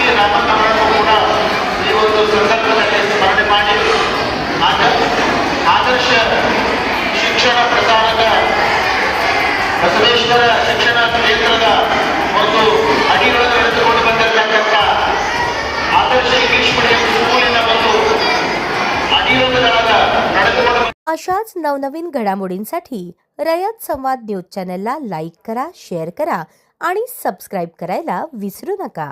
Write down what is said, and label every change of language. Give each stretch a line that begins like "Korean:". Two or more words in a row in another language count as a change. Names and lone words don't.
Kannada: ರಾಮನ್ ಅವರನ್ನು ಕೂಡ ಈ ಒಂದು ಸಂದರ್ಭದಲ್ಲಿ ಸ್ಮರಣೆ ಮಾಡಿ ಆದರ್ಶ ಶಿಕ್ಷಣ ಪ್ರಸಾರದ ಬಸವೇಶ್ವರ ಶಿಕ್ಷಣ ಕೇಂದ್ರದ ಒಂದು ಅಡಿಗಳನ್ನು ನಡೆದುಕೊಂಡು ಬಂದಿರತಕ್ಕಂಥ ಆದರ್ಶ ಇಂಗ್ಲಿಷ್ ಮೀಡಿಯಂ ಸ್ಕೂಲಿನ ಒಂದು ಅಡಿಯೊಂದುಗಳಾದ ನಡೆದುಕೊಂಡು
Marathi: अशाच नवनवीन घडामोडींसाठी रयत संवाद न्यूज चॅनलला लाईक करा, शेअर करा आणि सबस्क्राइब करायला विसरू नका।